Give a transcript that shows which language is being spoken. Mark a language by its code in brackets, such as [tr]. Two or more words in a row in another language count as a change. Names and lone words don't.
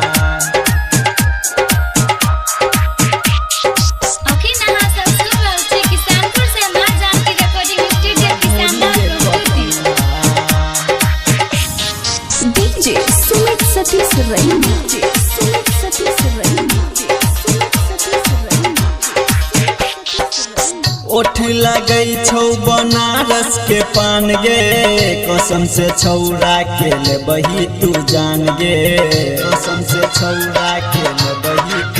[mai] अखिन अहाँ सब सुन रहल छी किसानपुर से मां जानकी रिकॉर्डिंग स्टूडियो किसानदार प्रस्तुति DJ Sumit Satish Raina DJ Sumit Satish Raina ओठ लगै छौ बनारस के पान गे कसम से छौरा के ले बही तू जान गे कसम से छौरा के ले बही तू